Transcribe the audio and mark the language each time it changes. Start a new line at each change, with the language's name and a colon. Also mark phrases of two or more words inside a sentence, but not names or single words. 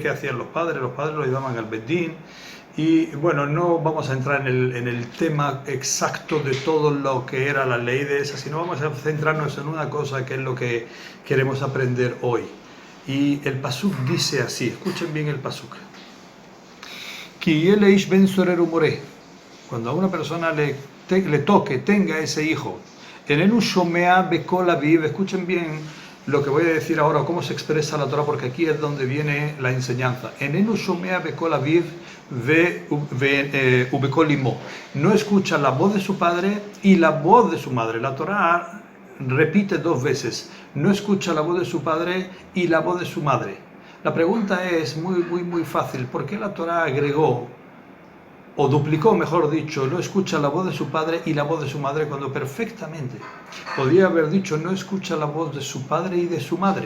Spanish: ¿Qué hacían los padres? Los padres lo llevaban al Bedín. Y bueno, no vamos a entrar en el tema exacto de todo lo que era la ley de esa, sino vamos a centrarnos en una cosa que es lo que queremos aprender hoy. Y el pasuk dice así, escuchen bien el pasuk.
Hebrew: כי יהיה לאיש בן סורר ומורה.
Spanish: Cuando a una persona le toque, tenga ese hijo,
Hebrew: איננו שומע בקול אביו,
Spanish: escuchen bien lo que voy a decir ahora, cómo se expresa la Torah, porque aquí es donde viene la enseñanza.
Hebrew: איננו שומע בקול אביו ובקול אמו.
Spanish: No escucha la voz de su padre y la voz de su madre. La Torah repite dos veces. No escucha la voz de su padre y la voz de su madre. La pregunta es muy fácil. ¿Por qué la Torah agregó, o duplicó, mejor dicho, no escucha la voz de su padre y la voz de su madre, cuando perfectamente podría haber dicho no escucha la voz de su padre y de su madre?